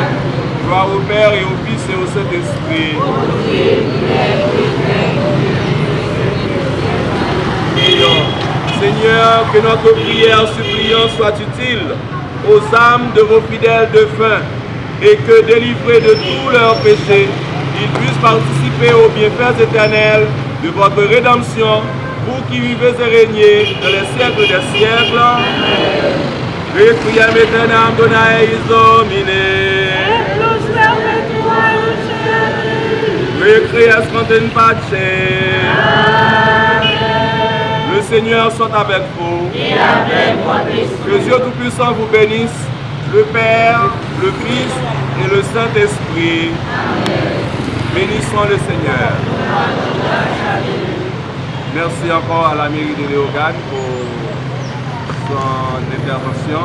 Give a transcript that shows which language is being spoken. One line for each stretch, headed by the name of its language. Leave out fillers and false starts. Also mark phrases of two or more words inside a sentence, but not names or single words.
French: Gloire au Père et au Fils et au Saint-Esprit. Seigneur, que notre prière suppliante soit utile aux âmes de vos fidèles défunts et que, délivrés de tous leurs péchés, ils puissent participer aux bienfaits éternels de votre rédemption, vous qui vivez et régnez dans les siècles des siècles.
Latin: Requiem aeternam dona eis Domine. Requiescant in pace.
French: Le Seigneur soit avec vous. Et avec votre esprit. Que Dieu Tout-Puissant vous bénisse, le Père, le Fils et le Saint-Esprit. Bénissons le Seigneur. Merci encore à la mairie de Léogane pour son intervention.